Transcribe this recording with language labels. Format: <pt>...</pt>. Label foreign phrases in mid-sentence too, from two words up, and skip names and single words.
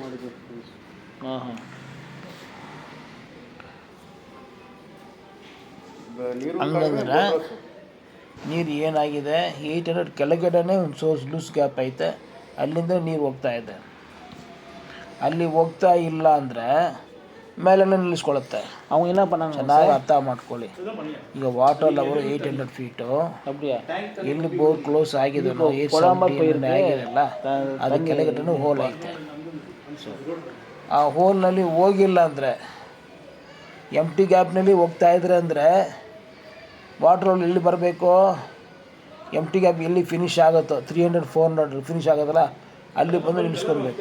<kn>ಹಂಗಂದ್ರೆ ನೀರು ಏನಾಗಿದೆ, 800 ಕೆಳಗಡೆನೇ ಒಂದು</kn> <en>source loose gap</en> <kn>ಐತೆ, ಅಲ್ಲಿಂದ ನೀರು ಹೋಗ್ತಾ ಇದೆ. ಅಲ್ಲಿ ಹೋಗ್ತಾ ಇಲ್ಲ ಅಂದರೆ ಮೇಲೆ ನಿಲ್ಲಿಸ್ಕೊಳುತ್ತೆ.</kn> <ta>அவங்க என்ன பண்ணாங்க</ta> <kn>ಚೆನ್ನಾಗಿ ಅರ್ಥ ಮಾಡ್ಕೊಳ್ಳಿ. ಈಗ</kn> <en>water level 800 feet,</en> <kn>ಎಲ್ಲಿ</kn> <en>bore close</en> <kn>ಆಗಿದೆ ಆಗಿದೆಯಲ್ಲ ಅದು ಕೆಳಗಡೆನೂ ಹೋಲ್ ಐತೆ. ಆ ಹೋಲ್ನಲ್ಲಿ ಹೋಗಿಲ್ಲ ಅಂದರೆ,</kn> <en>empty gap</en> <kn>ಹೋಗ್ತಾ ಇದ್ರೆ ಅಂದರೆ</kn> <en>water level</en> <kn>ಎಲ್ಲಿ ಬರಬೇಕು,</kn> <en>empty gap</en> <kn>ಎಲ್ಲಿ ಫಿನಿಶ್ ಆಗುತ್ತೋ 300-400 ಫಿನಿಶ್ ಆಗೋದಲ್ಲ ಅಲ್ಲಿ ಬಂದು ನಿಲ್ಲಿಸ್ಕೊಳ್ಬೇಕು.</kn>